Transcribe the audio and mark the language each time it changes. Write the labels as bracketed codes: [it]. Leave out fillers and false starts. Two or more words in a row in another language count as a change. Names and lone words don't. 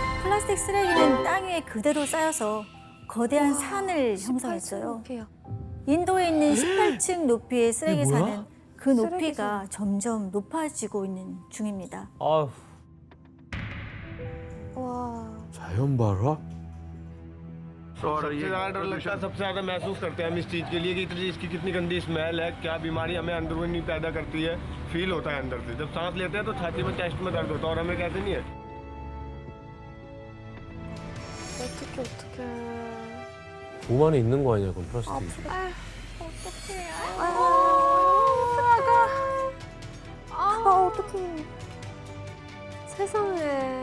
[ko] 플라스틱 쓰레기는 땅 위에 그대로 쌓여서 거대한 산을 형성했어요. 높이요. 인도에 있는 18층 높이의 쓰레기 이게 뭐야? 산은 그 높이가 점점 높아지고 있는 중입니다. 아휴. 와. 자연 발화? [hi] और सबसे ज्यादा डर लगता है, सबसे ज्यादा महसूस करते हैं हम इस चीज के लिए कि इतनी इसकी कितनी गंदी स्मेल है, क्या बीमारी हमें अंदरूनी पैदा करती है, फील होता है अंदर से। जब सांस लेते हैं तो छाती में, चेस्ट में दर्द होता है और हमें कैसे नहीं है। [ko] 어떡해. 몸 안에 있는 거 아니야, 그럼 플라스틱이. 어떡해. 세상에.